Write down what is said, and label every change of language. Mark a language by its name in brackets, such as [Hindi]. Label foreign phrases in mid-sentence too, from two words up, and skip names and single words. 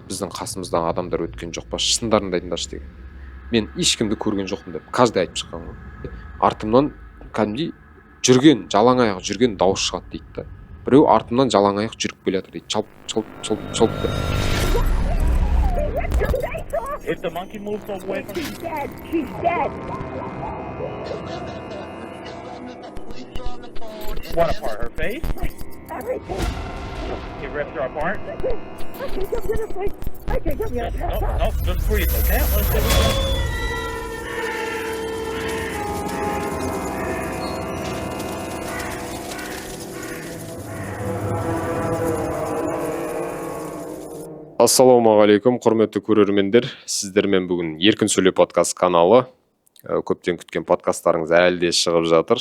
[Kazakh] Біздің қасымыздан адамдар өткен жоқ па, шындарыңды айтыңдаршы деген. Мен ешкімді көрген жоқпын деп каждый айтып шыққан ғой. Артымнан кәдімгідей жүрген, жалаң аяқ жүрген дауыс шығады дейді да. Біреу артымнан жалаң аяқ жүріп келе жатыр дейді. Чалп деп. [English] If the monkey moves away from She's dead. She's dead. What apart? Her face? Everything. It ripped her apart? I think I'm gonna break. I think I'm gonna pass out. No, just breathe, okay? Let's see. [Kazakh] Ассалаумағалейкум, құрметті көрермендер. Сіздермен бүгін Еркін Сөйле подкаст каналы. Көптен күткен подкасттарыңыз әлі де шығып жатыр.